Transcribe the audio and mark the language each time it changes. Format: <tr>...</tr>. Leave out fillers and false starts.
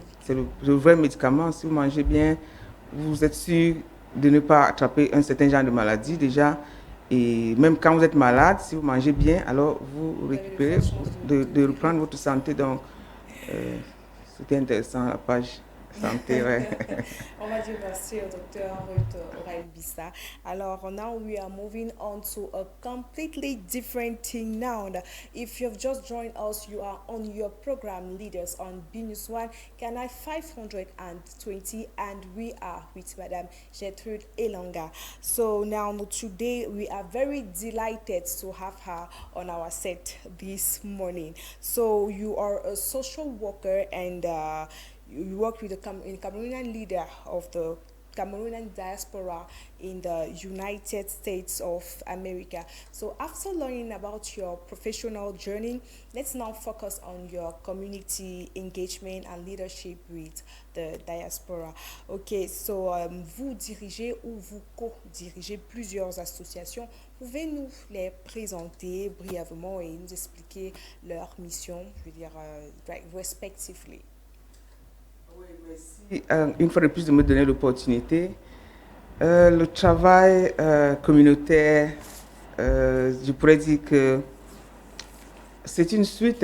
<fr>C'est le vrai médicament. Si vous mangez bien, vous êtes sûr de ne pas attraper un certain genre de maladie. Déjà, Et même quand vous êtes malade, si vous mangez bien, alors vous récupérez, de reprendre votre santé. Donc, c'était intéressant, la page santé. Ouais. On va dire merci au docteur Ruth Orail-Bissa. Alors,</fr> <en>now we are moving on to a completely different thing now. If you've just joined us, you are on your program Leaders on BNews One, Canal 520, and we are with Madame Gertrude Elonga. So now today we are very delighted to have her on our set this morning. So you are a social worker and you work with the Cameroonian leader of the Cameroonian diaspora in the United States of America. So after learning about your professional journey, let's now focus on your community engagement and leadership with the diaspora. Ok, so</en> <fr>vous dirigez ou vous co-dirigez plusieurs associations. Pouvez-nous les présenter brièvement et nous expliquer leur mission, je veux dire, respectively? Oui, merci. Une fois de plus de me donner l'opportunité. Le travail communautaire, je pourrais dire que c'est une suite.</fr>